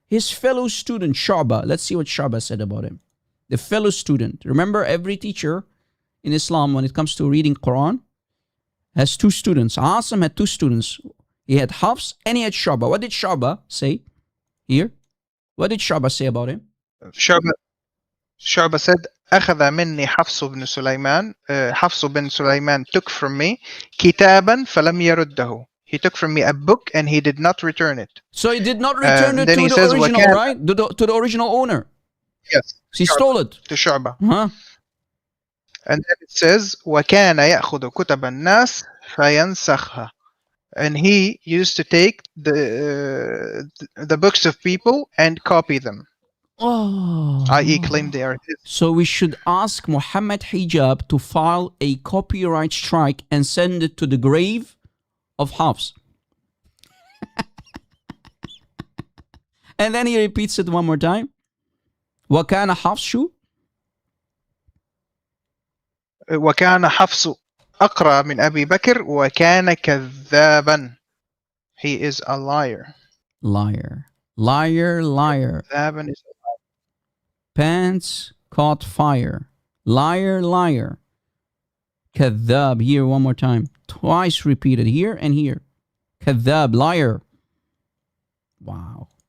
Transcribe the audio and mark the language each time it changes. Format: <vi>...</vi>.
<en>his fellow student, Shaba. Let's see what Shaba said about him. The fellow student. Remember, every teacher in Islam, when it comes to reading Quran, has two students. Asim had two students. He had Hafs and he had Shaba. What did Shaba say here? What did Shaba say about him? Shaba said,</en> <ar>أخذ مني حفص بن سليمان. حفص بن</ar> <en>Sulaiman took from me</en> <ar>كتابا فلم يرده.</ar> <en>He took from me a book and he did not return it. So he did not return it to the says, original, right? To the original owner. Yes. He stole it. To Shaba. Huh? And then it says,</en> <ar>وكان يأخذ كتب الناس فينسخها.</ar> <en>And he used to take the books of people and copy them. Oh. I.e. claim they are his. So we should ask Muhammad Hijab to file a copyright strike and send it to the grave of Hafs. And then he repeats it one more time.</en> <ar>وَكَانَ حَفْشُ وكان حفص أقرأ من أبي بكر وكان كذابا.</ar> <en>He is a liar. Liar. Liar, liar. كذابا is a liar. Pants caught fire. Liar, liar. Kadhab. Here one more time. Twice repeated. Here and here. Kadhab. Liar. Wow.</en>